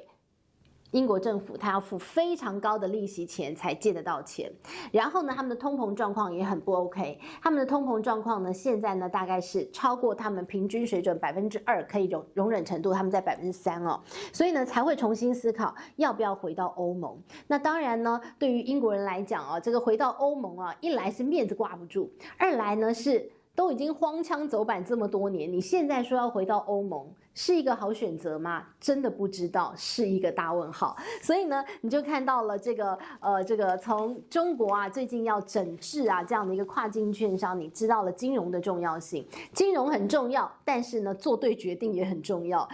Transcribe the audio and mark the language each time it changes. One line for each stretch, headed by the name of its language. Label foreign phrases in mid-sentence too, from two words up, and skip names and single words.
Chinese: 英國政府他要付非常高的利息錢才借得到錢，然後呢，他們的通膨狀況也很不 OK。他們的通膨狀況呢，現在呢大概是超過他們平均水準2%，可以容忍程度，他們在3%哦，所以呢才會重新思考要不要回到歐盟。那當然呢，對於英國人來講啊，這個回到歐盟啊，一來是面子掛不住，二來呢是都已經荒腔走板這麼多年，你現在說要回到歐盟，是一個好選擇嗎？真的不知道，是一個大問號。所以呢，你就看到了這個從中國啊最近要整治啊這樣的一個跨境券商，你知道了金融的重要性，金融很重要，但是呢做對決定也很重要。